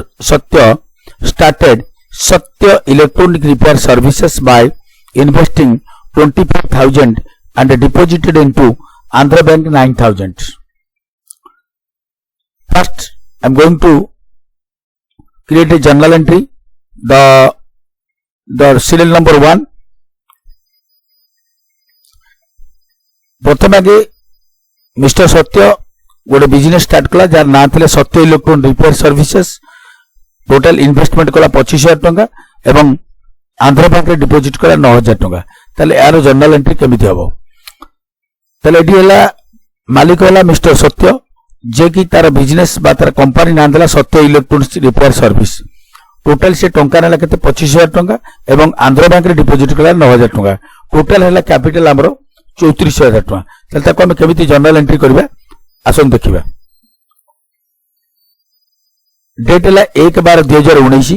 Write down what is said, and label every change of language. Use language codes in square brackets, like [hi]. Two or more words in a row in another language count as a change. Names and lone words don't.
[en] Satya started Satya Electronic Repair Services by investing 25,000 and deposited into Andhra Bank 9,000. First, I am going to create a journal entry. The serial number 1. [or] ପ୍ରଥମ ଆଗେ ମିଷ୍ଟର ସତ୍ୟ ଗୋଟେ [en] business start [or] କଲା ଯାର ନା ଥେ ସତ୍ୟ ଇଲେକ୍ଟ୍ରନିକ ରିପେୟାର ସର୍ଭିସେସ. [en] total investment [or] କଲା 25,000 ଟଙ୍କା ଏବଂ ଆନ୍ଧ୍ର ବ୍ୟାଙ୍କ ରେ ଡିପୋଜିଟ କଲା 9,000 ଟଙ୍କା. ତାଲେ ୟାର [en] journal entry [or] କେମିତି ହବ? ତାଲେ ଏଠି ହେଲା ମାଲିକ ହେଲା ମିଷ୍ଟର ସତ୍ୟ, ଯେ କି ତାର ବିଜନେସ ବା ତାର କମ୍ପାନୀ ନା ଦେଲା ସତ୍ୟ ଇଲେକ୍ଟ୍ରନିକ ରିପେୟାର ସର୍ଭିସ. ଟୋଟାଲ ସେ ଟଙ୍କା ନେଲା କେତେ 25,000 ଟଙ୍କା ଏବଂ ଆନ୍ଧ୍ର ବ୍ୟାଙ୍କ ରେ ଡିପୋଜିଟ କଲା 9,000 ଟଙ୍କା. ଟୋଟାଲ ହେଲା କ୍ୟାପିଟାଲ ଆମର 34,000 ଟଙ୍କା. ତାଲେ ତାକୁ ଆମେ କେମିତି [en] journal entry [or] କରିବା ଆସନ୍ତୁ ଦେଖିବା. ଡେଟ ହେଲା 1/12/2019.